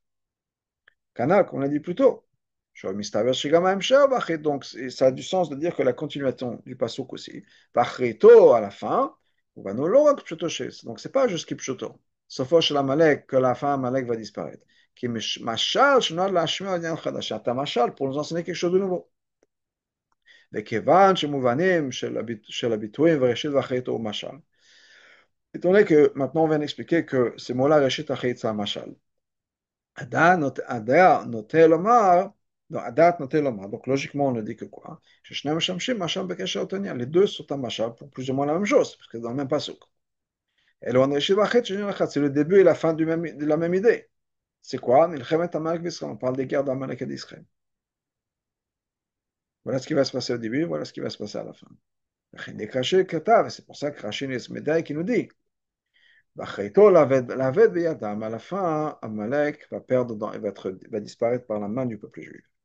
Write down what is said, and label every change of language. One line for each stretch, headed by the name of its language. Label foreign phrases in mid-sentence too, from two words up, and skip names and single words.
French: Canal, qu'on a dit plus tôt. Donc, ça a du sens de dire que la continuation du pasuk aussi. Pachreto à la fin, donc c'est pas juste Kipchoto. Sauf chez l'Amalek, que la fin, Amalek va disparaître. Qui machal, c'est un machal pour nous enseigner quelque chose de nouveau.
Hebrew: וכיוון שמובנים של הביטויים וראשית ואחרית הוא משל.
French: étant donné que maintenant on vient d'expliquer que ces mots-là,
Hebrew: ראשית ואחרית,
French: c'est un משל.
Hebrew: הדעת נוטה לומר,
French: donc logiquement on ne dit que quoi?
Hebrew: ששני משמשים משל בקשר לאותו עניין,
French: les deux sont un משל pour plus ou moins la même chose, parce que dans le même pasuk.
Hebrew: אלו ראשית ואחרית שני אחד,
French: c'est le début et la fin de la même idée. C'est quoi?
Hebrew: מלחמת עמלק וישראל,
French: on parle des guerres d'Amalek et d'Israël. Voilà ce qui va se passer au début, voilà ce qui va se passer à la fin. C'est pour ça que Rachid Médaille qui nous dit à la fin, Amalek va perdre va disparaître par la main du peuple juif.